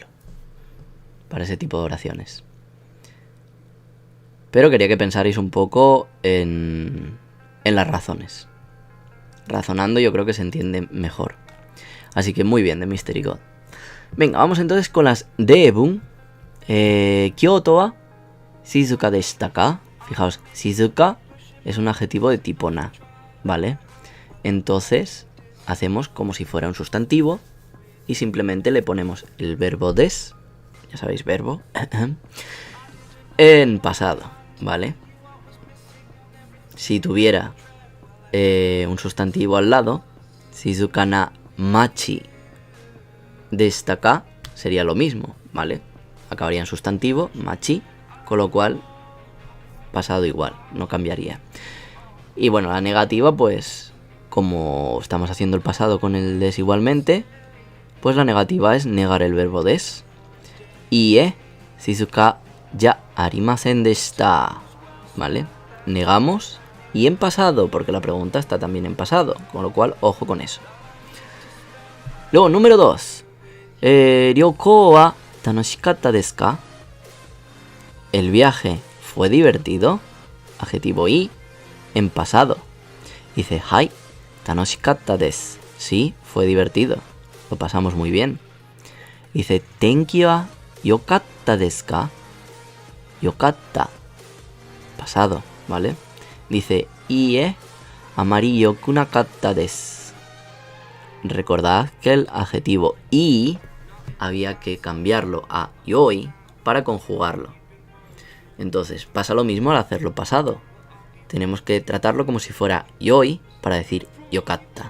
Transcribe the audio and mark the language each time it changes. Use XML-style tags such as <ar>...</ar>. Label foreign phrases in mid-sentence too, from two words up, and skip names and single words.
<es>Para ese tipo de oraciones. Pero quería que pensarais un poco en las razones. Razonando yo creo que se entiende mejor. Así que muy bien, de Mystery God. Venga, vamos entonces con las Deebun.</es> <ja>京都は静かでしたか.</ja> <es>Fijaos, Shizuka es un adjetivo de tipo na, ¿vale? Entonces hacemos como si fuera un sustantivo y simplemente le ponemos el verbo des, ya sabéis, verbo, en pasado, ¿vale? Si tuviera un sustantivo al lado,</es> <ja>静かな町でしたか</ja> <es>sería lo mismo, ¿vale? Acabaría en sustantivo, machi, con lo cual pasado igual, no cambiaría. Y bueno, la negativa, pues como estamos haciendo el pasado con el des igualmente, pues la negativa es negar el verbo des.</es> <ja>Y 静かじゃありませんでした,</ja> <es>¿vale? Negamos y en pasado, porque la pregunta está también en pasado, con lo cual ojo con eso. Luego, número 2.</es> <ja>旅行は楽しかったですか?</ja> <es>El viaje fue divertido. Adjetivo i en pasado. Dice,</es> <ja>はい、楽しかったです.</ja> <es>Sí, fue divertido. Lo pasamos muy bien. Dice,</es> <ja>天気はよかったですか?</ja> <es>Yokatta. Pasado, ¿vale? Dice,</es> <ja>いいえ、あまりよくなかったです.</ja> <es>Recordad que el adjetivo i había que cambiarlo a yoi para conjugarlo. Entonces pasa lo mismo al hacerlo pasado. Tenemos que tratarlo como si fuera yoi para decir yokatta.</es>